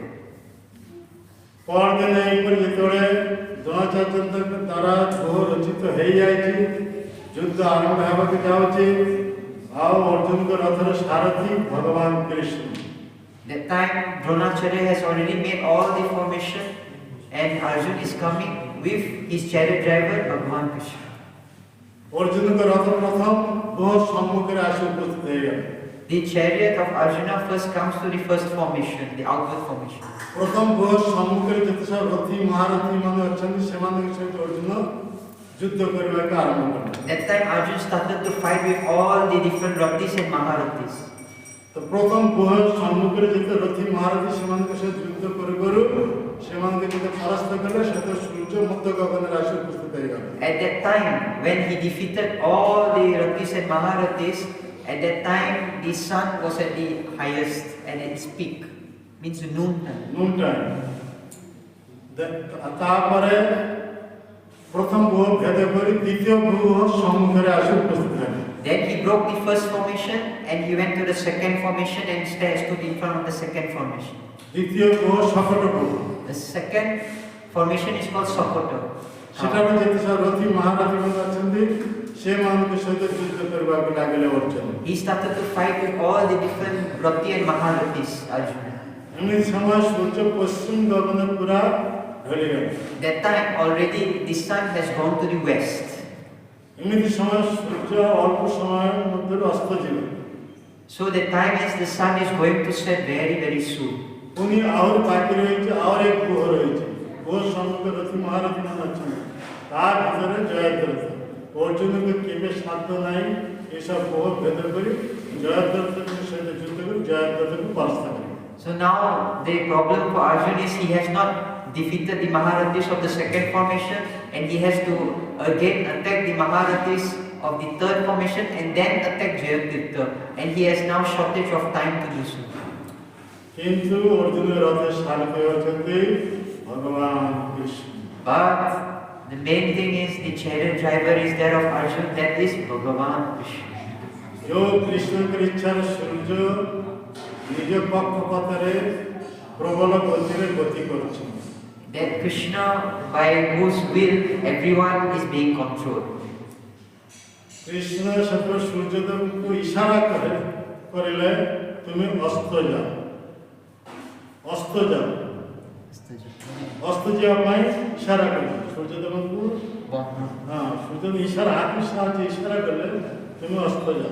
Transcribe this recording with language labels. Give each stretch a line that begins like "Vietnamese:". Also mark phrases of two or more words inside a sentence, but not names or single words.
Odia: ପରଦିନ ଏହିପରି ଯେତେବେଳେ ଦ୍ରୋଣାଚାର୍ଯ୍ୟଙ୍କ ଦ୍ୱାରା ଗୁହ ରଚିତ ହେଇଯାଇଛି, ଯୁଦ୍ଧ ଆରମ୍ଭ ହେବାକୁ ଯାଉଛି, ଆଉ ଅର୍ଜୁନଙ୍କ ରଥର ସାରଥୀ ଭଗବାନ କୃଷ୍ଣ।
English: That time Dronacharya has already made all the formation and Arjun is coming with his chariot driver Bhagavan Krishna.
Odia: ଅର୍ଜୁନଙ୍କ ରଥ ପ୍ରଥମ ଗୁହ ସମ୍ମୁଖରେ ଆସି ଉପସ୍ଥିତ ହେଇଗଲା।
English: The chariot of Arjuna first comes to the first formation, the outward formation.
Odia: ପ୍ରଥମ ଗୁହ ସମ୍ମୁଖରେ ଯେତେ ସବୁ ରଥି ମହାରଥୀ ମାନେ ଅଛନ୍ତି ସେମାନଙ୍କ ସହିତ ଅର୍ଜୁନ ଯୁଦ୍ଧ କରିବାକୁ ଆରମ୍ଭ କଲେ।
English: That time Arjun started to fight with all the different Rathis and Maharathis.
Odia: ତ ପ୍ରଥମ ଗୁହ ସମ୍ମୁଖରେ ଯେତେ ରଥି ମହାରଥୀ ସେମାନଙ୍କ ସହିତ ଯୁଦ୍ଧ କରୁ କରୁ ସେମାନଙ୍କୁ ଯେତେ ପରାସ୍ତ କଲେ ସେତେ ସୂର୍ଯ୍ୟ ମଧ୍ୟ ଗଗନରେ ଆସି ଉପସ୍ଥିତ ହେଇଗଲେ।
English: At that time, when he defeated all the Rathis and Maharathis, at that time the sun was at the highest and at its peak, means noon time. Noon time.
Odia: ତାପରେ ପ୍ରଥମ ଗୁହ ଭେଦ କରି ଦ୍ୱିତୀୟ ଗୁହ ସମ୍ମୁଖରେ ଆସି ଉପସ୍ଥିତ ହେଲେ।
English: Then he broke the first formation and he went to the second formation and stood in front of the second formation.
Odia: ଦ୍ୱିତୀୟ ଗୁହ ସକଟ ଗୁହ।
English: The second formation is called Sokoto.
Odia: ସେଠାରେ ଯେତେ ସବୁ ରଥି ମହାରଥୀ ମାନେ ଅଛନ୍ତି ସେମାନଙ୍କ ସହିତ ଯୁଦ୍ଧ କରିବାକୁ ଲାଗିଲେ ଅର୍ଜୁନ।
English: He started to fight with all the different Rathi and Maharathis, Arjuna.
Odia: ଏମିତି ସମୟ ସୂର୍ଯ୍ୟ ପଶ୍ଚିମ ଗଗନ ପୁରା ଢଳିଗଲା।
English: That time already the sun has gone to the west.
Odia: ଏମିତି ସମୟ ସୂର୍ଯ୍ୟ ଅଳ୍ପ ସମୟ ମଧ୍ୟରେ ଅସ୍ତ ଯିବ।
English: So the time is the sun is going to set very, very soon.
Odia: ପୁଣି ଆହୁରି ବାକି ରହିଛି, ଆହୁରି ଏକ ଗୁହ ରହିଛି। ଗୁହ ସମ୍ମୁଖରେ ରଥି ମହାରଥୀ ମାନେ ଅଛନ୍ତି, ତା ଭିତରେ ଜୟଦ୍ରଥ। ଅର୍ଜୁନଙ୍କୁ କେବେ ସାଧ୍ୟ ନାହିଁ ଏସବୁ ଗୁହ ଭେଦ କରି ଜୟଦ୍ରଥଙ୍କ ସହିତ ଯୁଦ୍ଧ କରି ଜୟଦ୍ରଥକୁ ପରାସ୍ତ କରିବ।
English: So now the problem for Arjuna is he has not defeated the Maharathis of the second formation and he has to again attack the Maharathis of the third formation and then attack Jayatirtha, and he has now shortage of time to do so.
Odia: କିନ୍ତୁ ଅର୍ଜୁନ ରଥରେ ସାରଥୀ ଅଛନ୍ତି ଭଗବାନ କୃଷ୍ଣ।
English: But the main thing is the chariot driver is there of Arjuna, that is Bhagavan Krishna.
Odia: ଯୋଉ କୃଷ୍ଣଙ୍କ ଇଚ୍ଛାରେ ସୂର୍ଯ୍ୟ ନିଜ ପକ୍ଷପାତରେ ପ୍ରବଳ ଗତିରେ ଗତି କରୁଛନ୍ତି।
English: That Krishna, by whose will everyone is being controlled.
Odia: କୃଷ୍ଣ ସେତେବେଳେ ସୂର୍ଯ୍ୟଦେବଙ୍କୁ ଇଶାରା କରିଲେ ତୁମେ ଅସ୍ତ ଯାଅ, ଅସ୍ତ ଯାଅ, ଅସ୍ତ ଯିବା ପାଇଁ ଇଶାରା କଲେ ସୂର୍ଯ୍ୟଦେବଙ୍କୁ। ହଁ, ସୂର୍ଯ୍ୟଦେବ ଇଶାରା ହାତ ସାହାଯ୍ୟ ଇଶାରା କଲେ ତୁମେ ଅସ୍ତ ଯାଅ।